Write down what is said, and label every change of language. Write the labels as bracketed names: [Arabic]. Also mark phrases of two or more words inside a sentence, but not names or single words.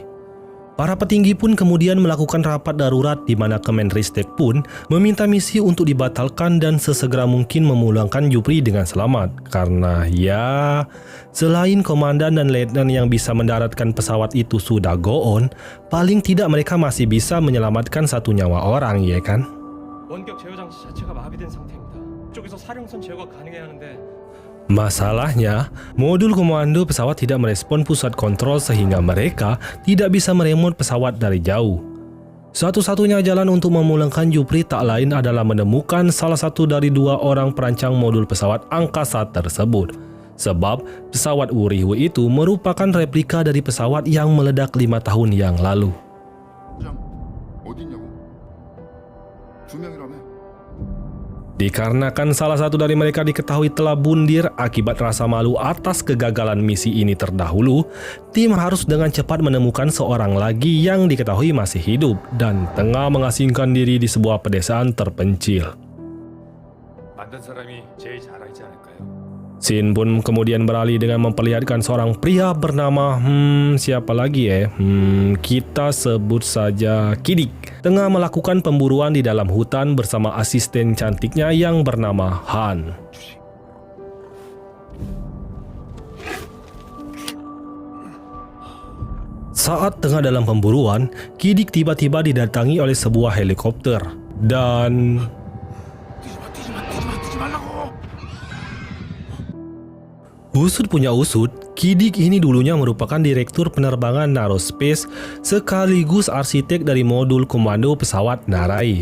[Indonesian] Para petinggi pun kemudian melakukan rapat darurat di mana Kemenristek pun meminta misi untuk dibatalkan dan sesegera mungkin memulangkan Jupri dengan selamat. Karena ya, selain komandan dan letnan yang bisa mendaratkan pesawat itu sudah [English] go on, [Indonesian] paling tidak mereka masih bisa menyelamatkan satu nyawa orang, ya kan? [Korean] 원격 제어 장치 자체가 마비된 상태입니다. 쪽에서 사령선 제어가 가능해야 하는데 [Indonesian] Masalahnya, modul komando pesawat tidak merespon pusat kontrol sehingga mereka tidak bisa meremot pesawat dari jauh. Satu-satunya jalan untuk memulangkan Jupri tak lain adalah menemukan salah satu dari dua orang perancang modul pesawat angkasa tersebut. Sebab pesawat Wurihu itu merupakan replika dari pesawat yang meledak 5 tahun yang lalu. [Korean] 어디 있냐고? 두 명이라며? [Indonesian] Dikarenakan salah satu dari mereka diketahui telah bundir akibat rasa malu atas kegagalan misi ini terdahulu, tim harus dengan cepat menemukan seorang lagi yang diketahui masih hidup dan tengah mengasingkan diri di sebuah pedesaan terpencil. [Korean] 만든 사람이 제일 잘 알지 않을까요? [Indonesian] Scene pun kemudian beralih dengan memperlihatkan seorang pria bernama siapa lagi kita sebut saja Kidik, tengah melakukan pemburuan di dalam hutan bersama asisten cantiknya yang bernama Han. Saat tengah dalam pemburuan, Kidik tiba-tiba didatangi oleh sebuah helikopter dan usut punya usut, Kidik ini dulunya merupakan direktur penerbangan Narospace sekaligus arsitek dari modul komando pesawat Narai.